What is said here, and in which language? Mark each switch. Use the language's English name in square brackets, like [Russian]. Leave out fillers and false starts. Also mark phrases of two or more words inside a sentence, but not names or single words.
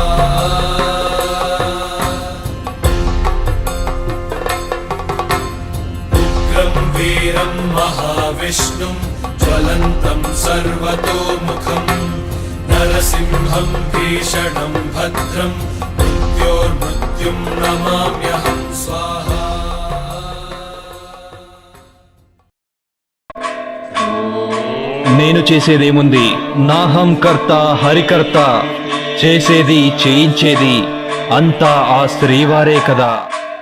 [Sanskrit] उग्रं वीरं महाविष्णुं ज्वलन्तं सर्वतोमुखं नरसिंहं भीषणं भद्रं मृत्योर्मृत्युं नमाम्यहं स्वाहा [Telugu] నేను చేసేదేముంది [Sanskrit] నాహం కర్త హరికర్త [Telugu] చేసేది చేయించేది అంతా ఆ శ్రీవారే కదా.